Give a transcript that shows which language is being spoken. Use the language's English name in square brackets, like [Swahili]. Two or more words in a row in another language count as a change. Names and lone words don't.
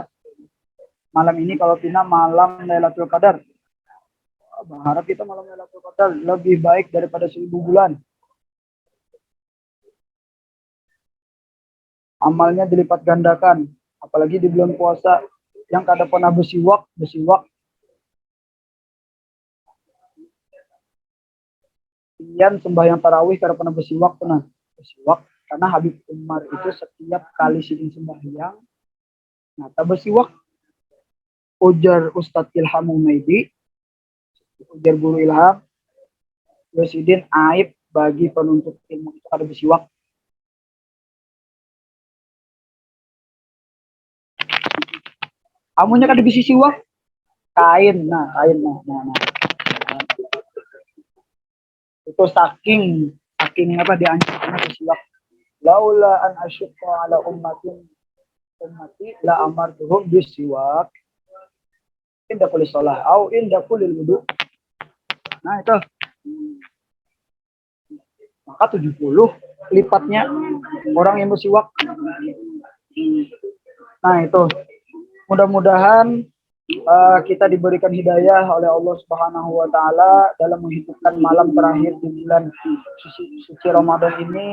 [Indonesian] Malam ini kalau Tina malam Lailatul Qadar. Berharap kita malam Lailatul Qadar lebih baik daripada 1000 bulan. Amalnya dilipat gandakan, apalagi di bulan puasa yang kada pernah bersiwak. [Banjar] Pian sembahyang tarawih kada pernah bersiwak karena Habib Umar itu setiap kali sidin sembahyang nyata bersiwak. Ujar Ustadz Ilham Humaydi, ujar guru Ilham, Sidin aib bagi penuntut ilmu itu kada bersiwak. Amunya kada bisi siwak kain. [Indonesian] Nah. Itu saking apa dianjurkan bersiwak. [Arabic] لولا أن أشق على أمتي لأمرتهم بالسواك عند كل صلاة أو عند كل وضوء. [Indonesian] Nah itu. Maka 70 lipatnya orang yang bersiwak. Nah itu. Mudah-mudahan kita diberikan hidayah oleh Allah [Arabic] سبحانه وتعالى [Indonesian] dalam menghidupkan malam terakhir di bulan suci Ramadan ini.